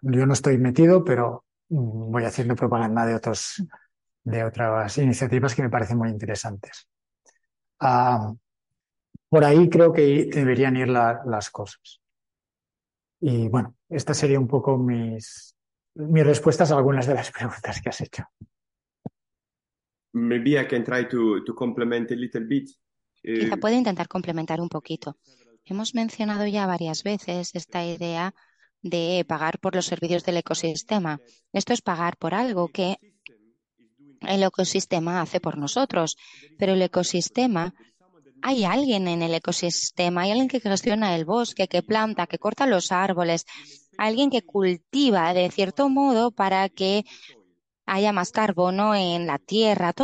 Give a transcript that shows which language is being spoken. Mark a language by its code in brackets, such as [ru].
[es] Yo no estoy metido, pero voy haciendo propaganda de otras iniciativas que me parecen muy interesantes. Por ahí creo que deberían ir las cosas. Y bueno, estas serían un poco mis respuestas a algunas de las preguntas que has hecho. [en] Maybe I can try to complement a little bit. [es] Quizá puedo intentar complementar un poquito. Hemos mencionado ya varias veces esta idea de pagar por los servicios del ecosistema. Esto es pagar por algo que el ecosistema hace por nosotros, pero el ecosistema, hay alguien en el ecosistema, hay alguien que gestiona el bosque, que planta, que corta los árboles, alguien que cultiva de cierto modo para que haya más carbono en la tierra.